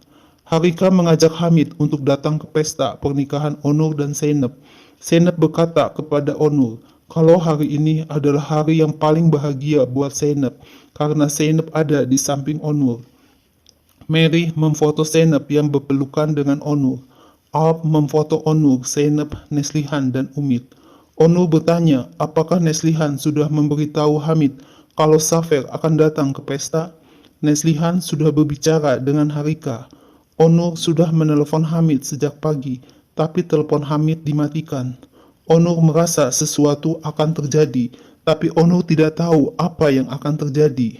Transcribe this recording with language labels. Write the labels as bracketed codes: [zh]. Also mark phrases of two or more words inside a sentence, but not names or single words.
[id] Harika mengajak Hamid untuk datang ke pesta pernikahan Onur dan Zeynep. Zeynep berkata kepada Onur, kalau hari ini adalah hari yang paling bahagia buat Zeynep, karena Zeynep ada di samping Onur. Mary memfoto Zeynep yang berpelukan dengan Onur. Alp memfoto Onur, Zeynep, Neslihan, dan Umid. Onur bertanya, apakah Neslihan sudah memberitahu Hamid kalau Safer akan datang ke pesta? Neslihan sudah berbicara dengan Harika. Onur sudah menelepon Hamid sejak pagi, tapi telepon Hamid dimatikan. Onur merasa sesuatu akan terjadi, tapi Onur tidak tahu apa yang akan terjadi.